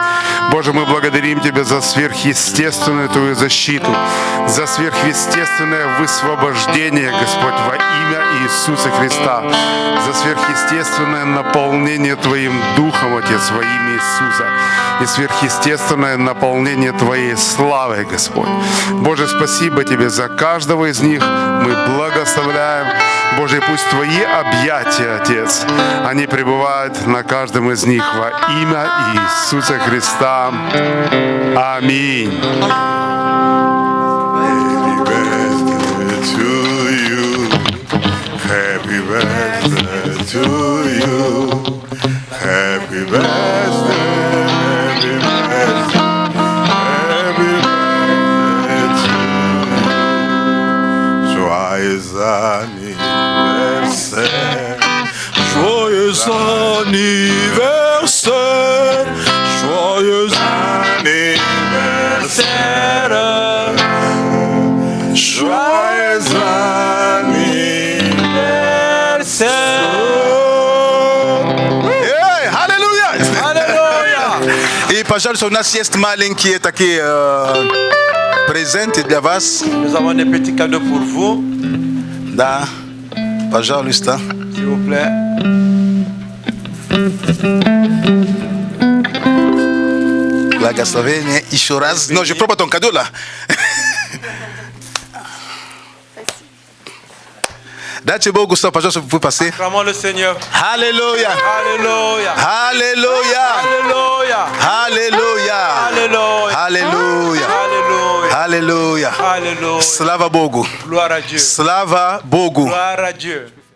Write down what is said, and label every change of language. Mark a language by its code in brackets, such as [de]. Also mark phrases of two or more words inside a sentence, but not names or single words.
[ru] Боже, мы благодарим Тебя за сверхъестественную Твою защиту, за сверхъестественное высвобождение, Господь, во имя Иисуса Христа, за сверхъестественное наполнение Твоим Духом, Отец, во имя Иисуса, и сверхъестественное наполнение Твоей славы, Господь. Боже, спасибо Тебе за каждого из них. Мы благословляем. Боже, пусть Твои объятия, Отец, они пребывают на каждом из них во имя Иисуса Христа. Аминь. [en] Happy birthday to you. Happy birthday, happy birthday, happy birthday to you. [fr] Joyeux anniversaire, joyeux anniversaire, joyeux anniversaire, joyeux anniversaire. [ru] И, пожалуйста, у нас есть маленькие такие презенты для вас. [fr] Nous avons des petits cadeaux pour vous, [ru] Да, пожалуйста. [fr] s'il vous plaît. [ru] Благословение еще раз. [fr] Non, je prends pas ton cadeau là. [ru] Дайте Богу славу, пожалуйста, вы passer. [fr] Acclamons le Seigneur. [ru] Аллилуйя. [fr] Alléluia. [ru] Аллилуйя. [fr] Alléluia. [ru] Аллилуйя. [fr] Alléluia. [ru] Аллилуйя. [fr] Alléluia. [ru] Аллилуйя. [fr] Alléluia. [ru] Слава Богу. [fr] Gloire à Dieu. [ru] Слава Богу. [fr] Gloire à Dieu.